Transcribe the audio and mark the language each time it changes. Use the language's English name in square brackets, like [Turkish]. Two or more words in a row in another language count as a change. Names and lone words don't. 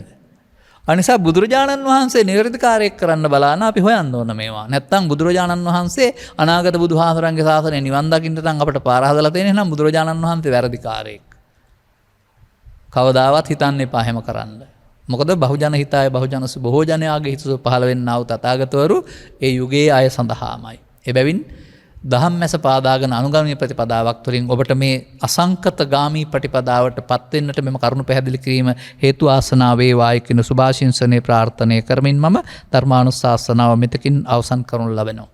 [Sinhala] අනිසා බුදුරජාණන් වහන්සේ නිවැරදිකාරයෙක් කරන්න බලාන අපි හොයන්න ඕන මේවා. නැත්තම් බුදුරජාණන් වහන්සේ අනාගත බුදුහාමරන්ගේ ශාසනය නිවන් දකින්න නම් අපට පාර හදලා තියෙන නම් බුදුරජාණන් වහන්සේ වැරදිකාරයෙක්. කවදාවත් හිතන්න එපා හැම කරන්න. මොකද [Pali] බහුජන හිතාය [Sinhala] බහුජන බොහෝ ජනයාගේ හිත පහළ වෙන්නා වූ තථාගතවරු ඒ යුගයේ අය සඳහාමයි. එබැවින් දහම් මැස පාදාගෙන අනුගමනීය ප්‍රතිපදාවක් තුළින් ඔබට මේ අසංකත ගාමී ප්‍රතිපදාවට පත් වෙන්නට මෙම කරුණු පැහැදිලි කිරීම හේතු ආසනාව වේවායි කියන සුභාශිංසනයේ ප්‍රාර්ථනා කරමින් මම ධර්මානුශාසනාව මෙතකින් අවසන් කරනු ලබනවා.